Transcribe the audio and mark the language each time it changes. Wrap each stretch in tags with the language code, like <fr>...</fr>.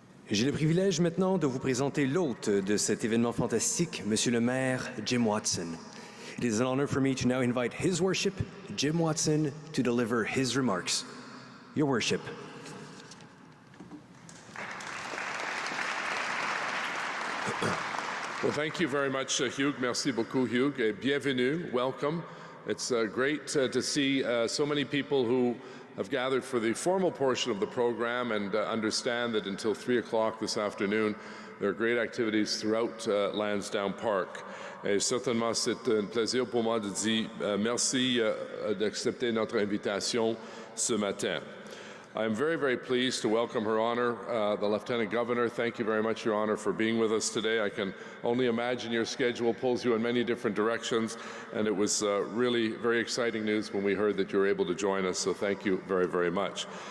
<fr>J'ai le privilège maintenant de vous présenter l'hôte de cet événement fantastique, Monsieur le maire Jim Watson.</fr> <en>It is an honor for me to now invite His Worship, Jim Watson, to deliver his remarks. Your Worship. Well, thank you very much, Hugh.</en> <fr>Merci beaucoup, Hugh. Bienvenue.</fr> <en>Welcome. It's great to see so many people who have gathered for the formal portion of the program and understand that until 3 o'clock this afternoon, there are great activities throughout Landsdowne Park.</en> <fr>Et certainement, c'est un plaisir pour moi de dire merci d'accepter notre invitation ce matin.</fr> <en>I'm very, very pleased to welcome Her Honor, the Lieutenant Governor. Thank you very much, Your Honor, for being with us today. I can only imagine your schedule pulls you in many different directions, and it was really very exciting news when we heard that you were able to join us, so thank you very, very much.</en>